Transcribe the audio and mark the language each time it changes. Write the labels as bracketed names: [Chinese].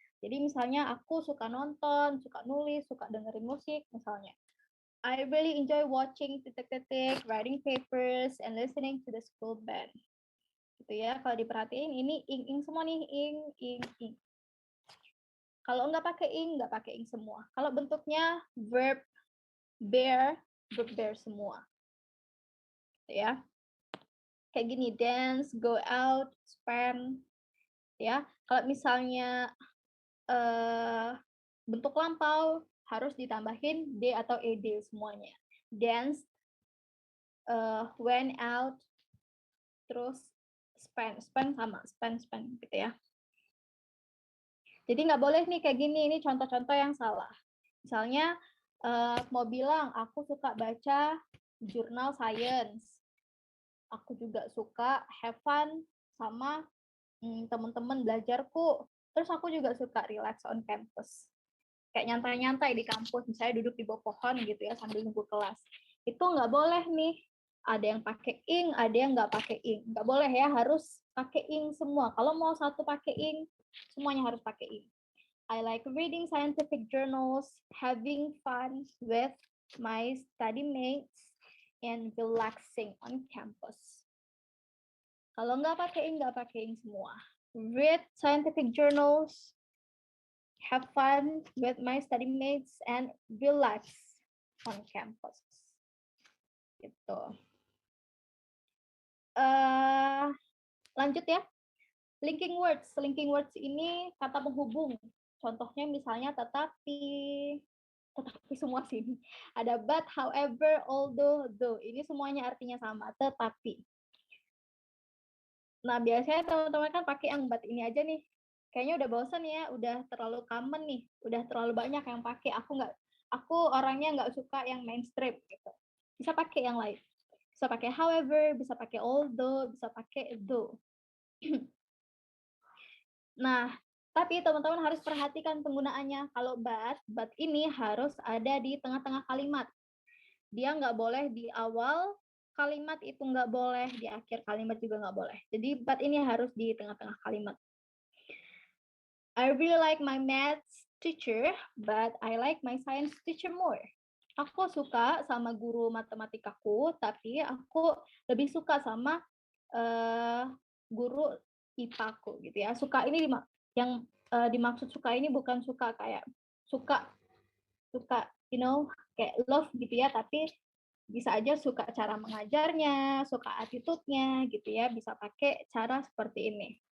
[Indonesian] Jadi misalnya aku suka nonton, suka nulis, suka dengerin musik, misalnya. [English] I really enjoy watching [Indonesian] titik-titik, [English] writing papers, and listening to the school band. [Indonesian] Gitu ya, kalau diperhatiin ini ing semua nih, ing. Kalau nggak pakai ing semua. Kalau bentuknya verb bear semua. Gitu ya. [English] Kayak gini, dance, go out, spend. [Indonesian] Ya, kalau misalnya bentuk lampau harus ditambahin d atau ed semuanya. [English] Dance, went out, [Indonesian] terus [English] spend sama, spend gitu ya. [Indonesian] Jadi nggak boleh nih kayak gini, ini contoh-contoh yang salah. Misalnya mau bilang aku suka baca jurnal science, aku juga suka [English] have fun [Indonesian] sama teman-teman belajarku, terus aku juga suka [English] relax on campus. [Indonesian] Kayak nyantai-nyantai di kampus, misalnya duduk di bawah pohon gitu ya sambil nunggu kelas. Itu nggak boleh nih. Ada yang pakai ing, ada yang nggak pakai ing. Nggak boleh ya, harus pakai ing semua. Kalau mau satu pakai ing, semuanya harus pakai ing. [English] I like reading scientific journals, having fun with my study mates, and relaxing on campus. [Indonesian] Kalau nggak pakai ing semua. [English] Read scientific journals, have fun with my study mates, and relax on campus. [Indonesian] Gitu. Lanjut ya. Linking words. Linking words ini kata penghubung. Contohnya misalnya tetapi semua sini. [English] Ada but, however, although, though. [Indonesian] Ini semuanya artinya sama, tetapi. Nah, biasanya teman-teman kan pakai yang but ini aja nih. Kayaknya udah bosan ya, udah terlalu common nih, udah terlalu banyak yang pakai. Aku orangnya nggak suka yang mainstream gitu. Bisa pakai yang lain. Bisa pakai however, bisa pakai although, bisa pakai though. Nah, tapi teman-teman harus perhatikan penggunaannya. Kalau but ini harus ada di tengah-tengah kalimat. Dia nggak boleh di awal kalimat, itu nggak boleh, di akhir kalimat juga nggak boleh. Jadi but ini harus di tengah-tengah kalimat. [English] I really like my maths teacher, but I like my science teacher more. [Indonesian] Aku suka sama guru matematikaku, tapi aku lebih suka sama guru IPA-ku gitu ya. Suka ini yang dimaksud suka ini bukan suka kayak suka kayak love gitu ya, tapi bisa aja suka cara mengajarnya, suka attitude-nya gitu ya, bisa pakai cara seperti ini.